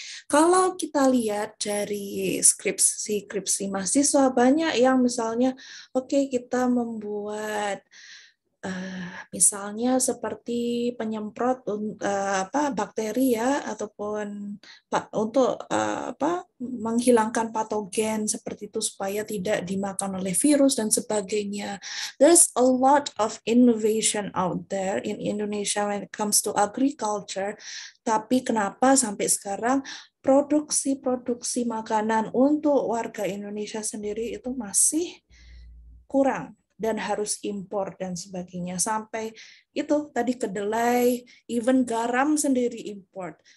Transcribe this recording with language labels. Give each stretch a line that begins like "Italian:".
Indonesian: Kalau kita lihat dari skripsi mahasiswa, banyak yang misalnya, oke, kita membuat misalnya seperti penyemprot bakteri ya, ataupun untuk menghilangkan patogen seperti itu supaya tidak dimakan oleh virus dan sebagainya.
English: There's a lot of innovation out there in Indonesia when it comes to agriculture.
Indonesian: Tapi kenapa sampai sekarang produksi makanan untuk warga Indonesia sendiri itu masih kurang dan harus impor dan sebagainya. Sampai itu tadi kedelai, even garam sendiri import.